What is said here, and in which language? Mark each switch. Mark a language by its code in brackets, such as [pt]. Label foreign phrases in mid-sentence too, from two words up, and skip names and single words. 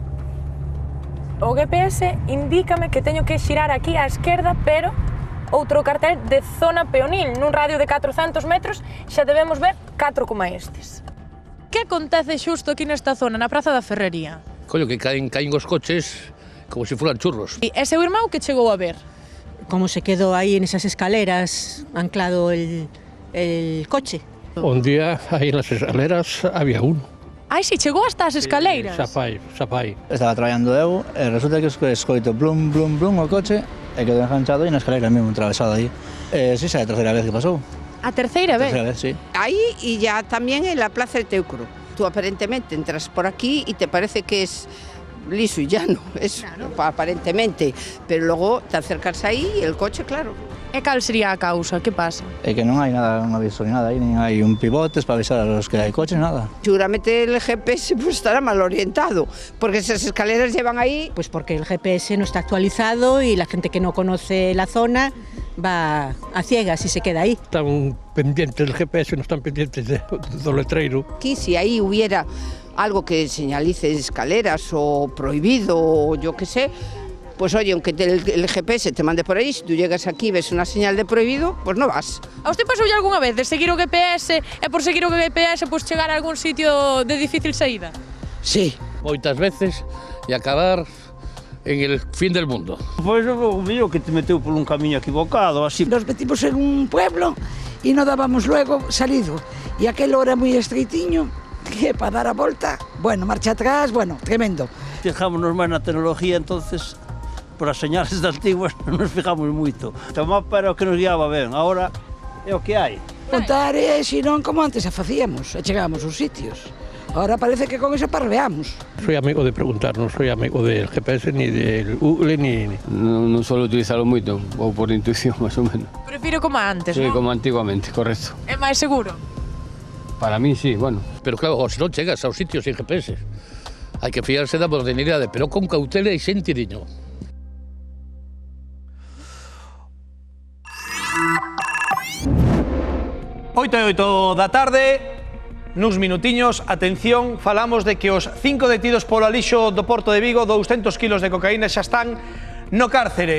[gl] O GPS indícame que teño que xirar aquí á esquerda, pero outro cartel de zona peonil, nun radio de 400 metros, xa debemos ver 4 como estes. Que acontece xusto aquí nesta zona, na Praza da Ferrería? [es] Coño, que caen os coches como se fueran churros. [gl] E seu irmão que chegou a ver? [es] Cómo se quedó ahí en esas escaleras, anclado el coche. Un día, aí nas escaleras, había uno. [gl] Ai, si, chegou hasta as escaleiras? Xa pai. Estaba traballando eu e resulta que escoito blum, blum, blum o coche e quedou enganchado e na escalera mesmo atravesado aí. Sí, xa é a terceira vez que pasou. A terceira vez? Terceira vez, sí. [es] Ahí y ya también en la Plaza de Teucro. Tú aparentemente entras por aquí y te parece que es liso y llano, es claro. Aparentemente, pero luego te acercas ahí y el coche, claro. [gl] E cal sería a causa? Que pasa? É que non hai nada, un aviso ni nada aí, nin hai un pivotes para avisar a los que hai coches, nada. [es] Seguramente el GPS pues estará mal orientado, porque esas escaleras llevan ahí... Pues porque el GPS no está actualizado y la gente que no conoce la zona va a ciegas y se queda ahí. Están pendientes del GPS, no están pendientes [gl] do letreiro. [es] Aquí, si ahí hubiera algo que señalice escaleras o prohibido o yo qué sé, pues oye, aunque el GPS te mande por ahí, si tú llegas aquí y ves una señal de prohibido, pues no vas. [gl] A usted pasoulle algunha vez de seguir o GPS e por seguir o GPS pues chegar a algún sitio de difícil saída? Sí. Moitas veces e acabar [es] en el fin del mundo. [gl] Pois o mío que te meteu por un camiño equivocado, así. [es] Nos metimos en un pueblo y no dábamos luego salido. Y aquello era muy estreitiño, que para [gl] dar a volta, [es] bueno, marcha atrás, bueno, tremendo. [gl] Fijámonos máis na tecnología, entonces, por as señales de antiguas non nos fijamos moito. O mapa era o que nos guiaba ben, agora é o que hai. Contar é, senón, como antes a facíamos, e chegábamos aos sitios. [es] Ahora parece que con eso parveamos. Soy amigo de preguntar, non soy amigo del GPS ni del Google ni... [gl] Non suelo utilizarlo moito, ou por intuición, máis ou menos. Prefiro como antes, sí, ¿no? Como antiguamente, correcto. É máis seguro? [es] Para mí sí, bueno. [gl] Pero claro, se non chegas aos sitios sin GPS, hai que fiarse da modernidade, pero con cautela e sentidiño. 8:08 da tarde, nuns minutiños, atención, falamos de que os 5 detidos polo alixo do Porto de Vigo, 200 kilos de cocaína, xa están no cárcere.